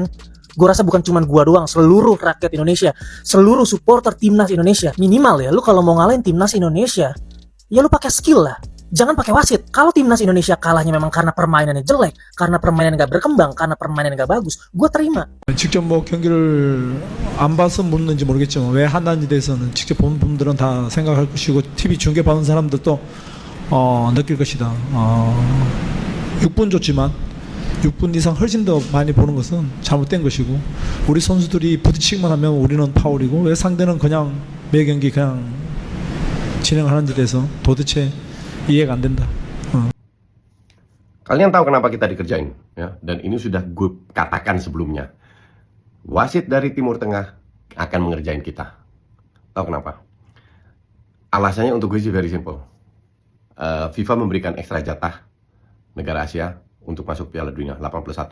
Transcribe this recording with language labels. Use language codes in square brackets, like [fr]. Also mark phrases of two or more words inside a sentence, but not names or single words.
[id] Gue rasa bukan cuma gue doang, seluruh rakyat Indonesia, seluruh supporter timnas Indonesia. Minimal ya, lu kalau mau ngalahin timnas Indonesia, ya lu pakai skill lah. Jangan pakai wasit. Kalau timnas Indonesia kalahnya memang karena permainannya jelek, karena permainan nggak berkembang, karena permainan nggak bagus, gue terima. [ko] 직접 뭐 경기를 안 봐서 묻는지 모르겠지만 왜 한다는지 대해서는 직접 본 분들은 다 생각할 것이고 TV 중계 받은 사람들도 느낄 것이다. 6분 줬지만 6분 이상 훨씬 더 많이 보는 것은 잘못된 것이고 우리 선수들이 부딪히기만 하면 우리는 파울이고 왜 상대는 그냥 매 경기 그냥 진행하는지 대해서 도대체 이해가 안 된다. [id] Kalian tahu kenapa kita dikerjain, ya? Dan ini sudah gue katakan sebelumnya. Wasit dari Timur Tengah akan mengerjain kita. Tahu kenapa? Alasannya untuk gue sih [en] very simple. [id] FIFA memberikan ekstra jatah negara Asia untuk masuk Piala Dunia 81.